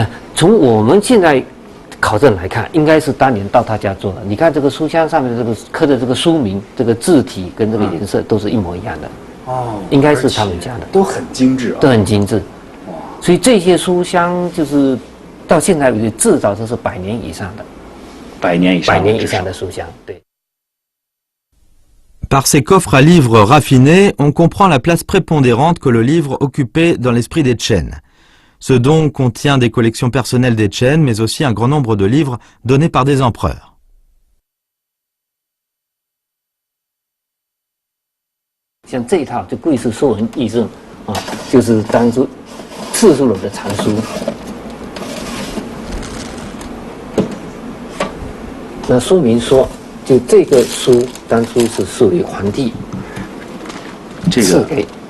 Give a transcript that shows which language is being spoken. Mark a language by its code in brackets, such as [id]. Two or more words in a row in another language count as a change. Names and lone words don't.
[zh] 从我们现在考证来看，应该是当年到他家做的。你看这个书箱上面这个刻的这个书名、这个字体跟这个颜色都是一模一样的。哦，应该是他们家的，都很精致啊，都很精致。哇，所以这些书箱就是。到现在为止，至少都是100年以上的，100年以上的书箱，对。 [fr] Par ces coffres à livres raffinés, on comprend la place prépondérante que le livre occupait dans l'esprit des Chen. Ce don contient des collections personnelles des Chen, mais aussi un grand nombre de livres donnés par des empereurs. [zh] 像这一套就贵是说文译正啊，就是当初次数楼的藏书。那说明说，就这个书当初是属于皇帝赐给。